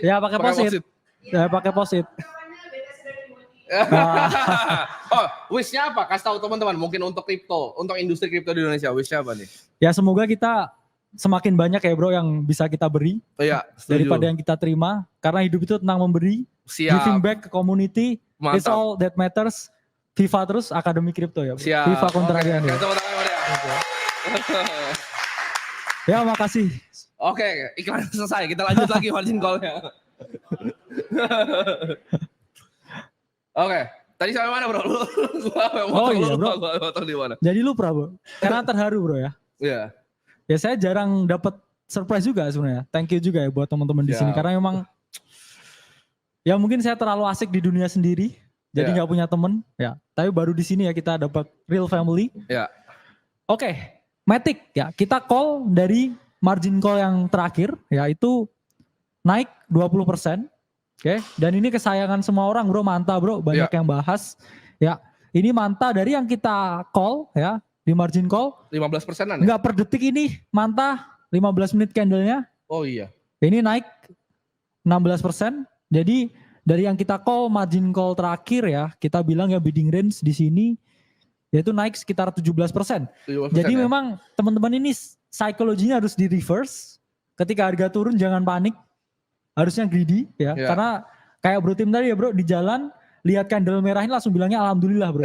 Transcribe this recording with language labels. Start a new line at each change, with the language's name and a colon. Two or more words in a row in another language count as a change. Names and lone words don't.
Indonesian: Ya pakai posit. Ya pakai posit. Oh, wish-nya apa? Kasih tahu teman-teman, mungkin untuk kripto, untuk industri kripto di Indonesia, wish-nya apa nih? Ya semoga kita semakin banyak ya bro yang bisa kita beri daripada yang kita terima. Karena hidup itu tentang memberi,
English: giving back ke community.
Indonesian: Mantap.
English: It's all that matters.
Indonesian: FIFA terus Akademi Kripto ya bro. Siap. FIFA kontrakan ya. Ya makasih. Oke, iklan selesai. Kita lanjut lagi
English: margin call-
Indonesian: nya. Oke, tadi sampai mana bro? Di mana? Jadi lupa bro. Karena terharu bro ya. Iya. Ya saya jarang dapat surprise juga sebenarnya.
English: Thank you
Indonesian: juga ya buat teman-teman di sini karena memang ya mungkin saya terlalu asik di dunia sendiri. Jadi nggak punya temen ya. Tapi baru di sini ya kita dapat
English: real family.
Indonesian: Ya. Oke, Matic ya. Kita call dari
English: margin call
Indonesian: yang terakhir ya itu naik 20%. Oke, dan ini kesayangan semua orang bro, Manta bro, banyak yang bahas. Ya, ini Manta dari yang kita call ya, di
English: margin call.
Indonesian: 15%-an ya? Enggak, per detik ini Manta 15 menit candle-nya. Oh iya. Ini naik 16%. Jadi dari yang kita
English: call margin call
Indonesian: terakhir ya, kita bilang ya
English: bidding range
Indonesian: di sini yaitu naik sekitar 17%. 17% jadi ya? Memang teman-teman ini psikologinya harus di reverse. Ketika harga turun jangan panik. Harusnya greedy ya. Karena kayak bro tim tadi ya bro, di jalan lihat candle merah ini langsung bilangnya alhamdulillah bro.